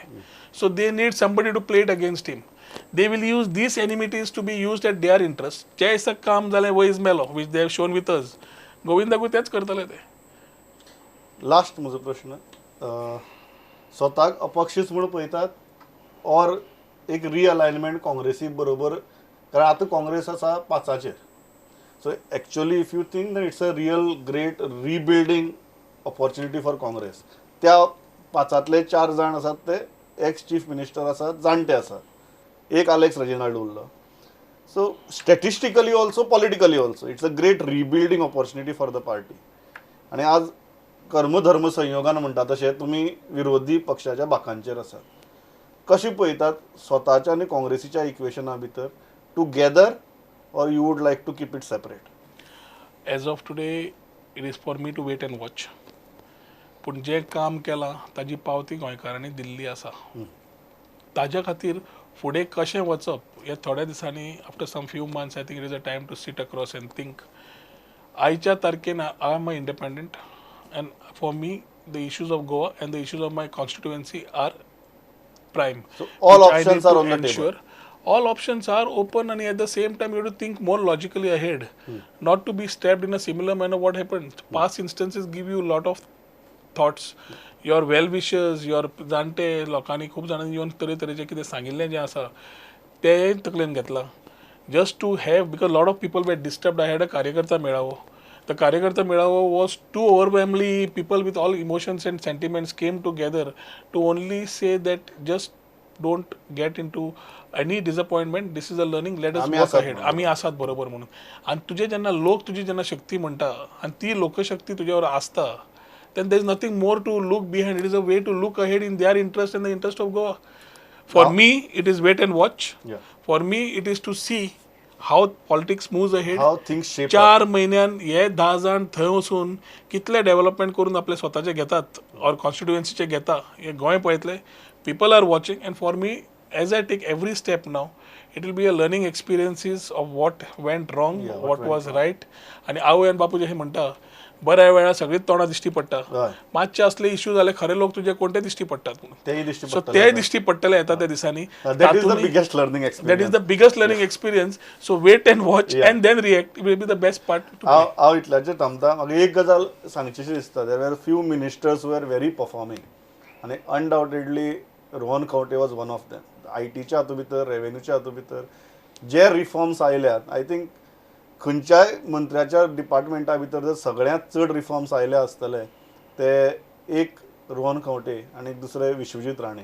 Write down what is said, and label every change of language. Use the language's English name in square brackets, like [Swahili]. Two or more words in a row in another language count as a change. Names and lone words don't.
[English] So they need somebody to play it against him. They will use these enmities to be used at their interest. [Konkani] जे दिसा काम जालें वयज मेलो [English] which they have shown with us. [Konkani] गोविंदाकूय तेच करतले ते. लास्ट म्हजो प्रश्न, स्वताक अपक्षीच म्हणून पळयतात ऑर एक रिअलायनमेंट काँग्रेसी बरोबर, कारण आतां काँग्रेस आसा 5चेर. [English] So actually if you think that it's a real great rebuilding opportunity for Congress. [Konkani] त्या 5तले 4 जाण आसात ते [English] ex chief minister [Konkani] आसात, जाणटे आसात. एक अलेक्स रेजिनाल्ड उरलो. [English] So statistically also politically also it's a great rebuilding opportunity for the party. [Konkani] आणि आज कर्मधर्म संयोगान म्हणटा तशें तुमी विरोधी पक्षाच्या बाकांचेर आसात. कशी पळयतात स्वताच्या आनी काँग्रेसीच्या इक्वेशना भितर [English] together, or you would like to keep it separate? As of today it is for me to wait and watch. [Konkani] पूण जें काम केलां ताजी पावती गोंयकारांनी दिल्ली आसा. ताज्या खातीर फुडें कशें वचप हे थोड्या दिसांनी [English] After some few months I think it is a time to sit across and think. [Konkani] आयच्या तारखेन [English] I am a independent and for me the issues of Goa and the issues of my constituency are prime. So all options are on the table. All options are open, and at the same time you have to think more logically ahead, not to be stabbed in a similar manner what happened. Past instances give you a lot of thoughts. Your well wishers, your [Konkani] जाणटे लोकांनी खूब जाणांनी येवन तरेतरेचे कितें सांगिल्लें जें आसा तें तकलेन घेतलां. [English] Just to have, because lot of people were disturbed. I had a [Konkani] कार्यकर्ता मेळावो. [English] The [Konkani] कार्यकर्ता मेळावो [English] was too overwhelmingly, people with all emotions and sentiments came together to only say that just don't get into any disappointment. This is a learning. Let us work ahead. [Konkani] आम्ही आसात बरोबर म्हणून. आणि तुझे जेन्ना लोक तुझी जेन्ना शक्ती म्हणटा आणि ती लोकशक्ती तुझ्यावर आसता, [English] then there is nothing more to look behind. It is a way to look ahead in their interest and the interest of Goa. For me, it is wait and watch. For me, it is to see how politics moves ahead. How things shape [Konkani] 4 महिन्यान हे 10 जाण थंय वचून कितले डेव्हलपमेंट करून आपले स्वताचे घेतात और कॉन्स्टिट्युएन्सीचे घेता हे गोंय पळयतले. [English] People are watching and for me as I take every step now it will be a learning experiences of what went wrong, what was right. [Konkani] आणि आवय आनी बापूय अशें म्हणटा बऱ्या वेळा सगळीच तोंडां दिश्टी पडटा, मातशे असले इश्यू जाले खरे लोक तुझे कोणते दिश्टी पडटात म्हणून. सो ते दिश्टी पडटले येता त्या दिसांनी. [English] That is the biggest learning experience. That is the biggest learning experience. So wait and watch and then react. It will be the best part to play. [Konkani] हांव इतल्याचेर थांबता. म्हाका एक गजाल सांगचीशी दिसता. [English] There were few ministers were very performing आनी undoubtedly Rohan Khaunte was one of them. [Konkani] आयटीच्या हातूंत भितर, रेव्हेन्यूच्या हातूंत भितर जे रिफॉर्म्स आयल्यात, [English] I think [Konkani] खंयच्याय मंत्र्याच्या डिपार्टमेंटा भितर जर सगळ्यांत चड रिफॉर्म्स आयले आसतले ते एक रोहन खंवटे आनी दुसरे विश्वजीत राणे.